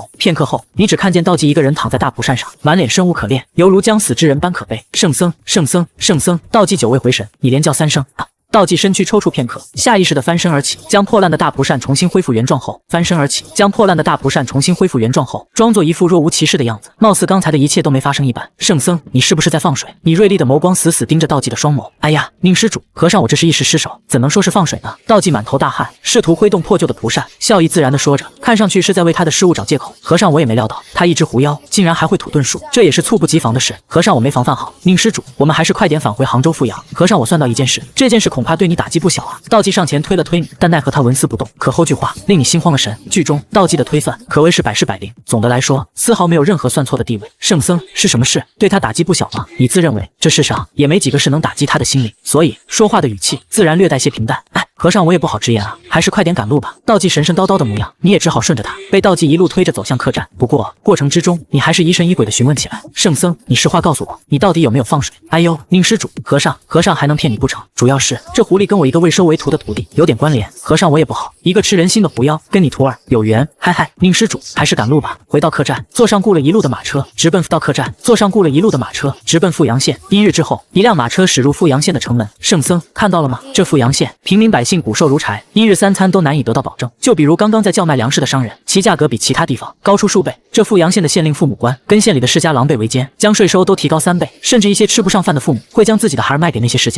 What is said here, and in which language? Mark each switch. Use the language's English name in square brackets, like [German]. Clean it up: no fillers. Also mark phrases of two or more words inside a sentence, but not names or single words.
[Chinese] 片刻後，你只看見道濟一個人躺在大蒲扇上，滿臉生無可戀，猶如將死之人般可悲。聖僧，聖僧，聖僧！道濟久未回神，你連叫三聲啊！道濟身軀抽搐片刻，下意識地翻身而起，將破爛的大蒲扇重新恢復原狀後，裝作一副若無其事的樣子，貌似剛才的一切都沒發生一般。聖僧，你是不是在放水？你銳利的眸光死死盯着道濟的雙眸。哎呀，宁施主，和尚我這是一時失手，怎能說是放水呢？道濟滿頭大汗，試圖揮動破舊的蒲扇，笑意自然地說着，看上去是在為他的失誤找借口。和尚我也沒料到，他一隻狐妖竟然還會吐遁術，這也是猝不及防的事。和尚我沒防範好，寧施主，我們還是快點返回杭州富陽。和尚我算到一件事，這件事恐怕對你打擊不小啊。道濟上前推了推你，但奈何他紋絲不動。可後句話令你心慌了神。劇中道濟的推算可謂是百試百靈，總的來說絲毫沒有任何算錯的地位。聖僧，是什麼事對他打擊不小嗎？你自認為這世上也沒幾個事能打擊他的心靈，所以說話的語氣自然略帶些平淡。哎，和尚我也不好直言啊，還是快點趕路吧。道濟神神叨叨的模樣，你也只好順着他，被道濟一路推着走向客棧。不過過程之中，你還是疑神疑鬼的詢問起來。聖僧，你實話告訴我，你到底有沒有放水？哎呦，寧施主，和尚還能騙你不成？主要是這狐狸跟我一個未收為徒的徒弟有點關聯，和尚我也不好，一個吃人心的狐妖跟你徒兒有緣。嗨嗨，宁施主，還是趕路吧。回到客棧，坐上雇了一路的馬車，直奔富陽縣。1日之後，一輛馬車駛入富陽縣的城門。聖僧，看到了嗎？這富陽縣平民百姓骨瘦如柴，1日3餐都難以得到保證。就比如剛剛在叫賣糧食的商人，其價格比其他地方高出數倍。這富陽縣的縣令父母官跟縣裡的世家狼狽為奸，將稅收都提高3倍，甚至一些吃不上飯的父母會將自己的孩兒賣給那些世家。